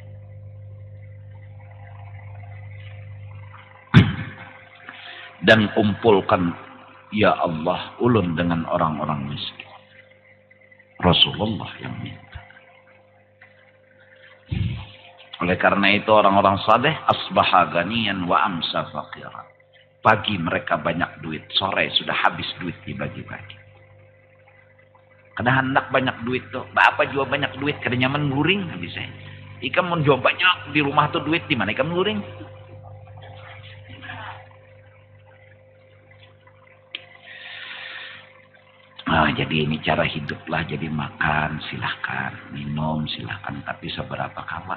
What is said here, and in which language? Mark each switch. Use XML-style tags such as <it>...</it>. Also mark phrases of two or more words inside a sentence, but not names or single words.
<bjn>Dan kumpulkan, ya Allah, ulun dengan orang-orang miskin. Rasulullah yang minta. Oleh karena itu orang-orang saleh</bjn> <ar>asbaha ganiyan wa amsa faqiran.</ar> <bjn>Pagi mereka banyak duit, sore sudah habis duit dibagi-bagi. Kada hendak banyak duit tuh, apa jual banyak duit kada nyaman nguring bisa. Ikam mun jual banyak di rumah tuh duit di mana ikam nguring? Jadi ini cara hiduplah, jadi makan silahkan, minum silahkan, tapi seberapa kawa.</bjn>